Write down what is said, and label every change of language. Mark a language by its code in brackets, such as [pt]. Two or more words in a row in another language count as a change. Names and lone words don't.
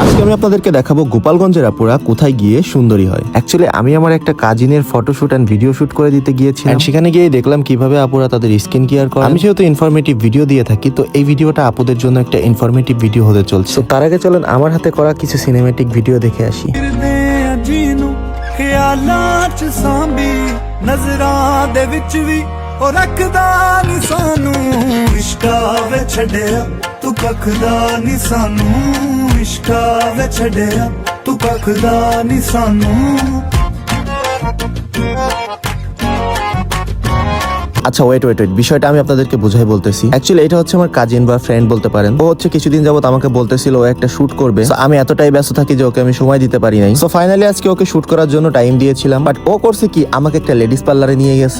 [bn] আমি আপনাদেরকে দেখাবো গোপালগঞ্জের আপুরা কোথায় গিয়ে সুন্দরী হয়। অ্যাকচুয়ালি আমি আমার একটা কাজিনের [en] photoshoot and video shoot [bn] করে দিতে গিয়েছিলাম, সেখানে গিয়ে দেখলাম কিভাবে আপুরা তাদের [en] skin care [bn] করে। আমি যেহেতু [en] informative video [bn] দিয়ে থাকি, তো এই ভিডিওটা আপুদের জন্য একটা [en] informative video [bn] হতে চলছে। তো তার আগে চলেন আমার হাতে করা কিছু [en] cinematic video [bn] দেখে আসি। [pa] ਉਹ ਰੱਖਦਾ ਨੀ ਸਾਨੂੰ ਇਸ਼ਕਾ ਵੇ ਛੱਡਿਆ ਤੂੰ ਕੱਖਦਾ ਨੀ ਸਾਨੂੰ ਇਸ਼ਕਾ ਵੇ ਛੱਡਿਆ ਤੂੰ ਕੱਖਦਾ ਨੀ ਸਾਨੂੰ। [bn] আচ্ছা ওয়েট, বিষয়টা আমি আপনাদেরকে বুঝাই বলতেছি। অ্যাকচুয়ালি এটা হচ্ছে আমার কাজিন বা ফ্রেন্ড বলতে পারেন। ও হচ্ছে কিছুদিন যাবত আমাকে বলতেছিল ও একটা শুট করবে। আমি এতটাই ব্যস্ত থাকি যে ওকে আমি সময় দিতে পারি নাই। [en] so finally [bn] আজকে ওকে শুট করার জন্য টাইম দিয়েছিলাম, বাট ও করছে কি আমাকে একটা [en] ladies parlour [bn] নিয়ে গেছে।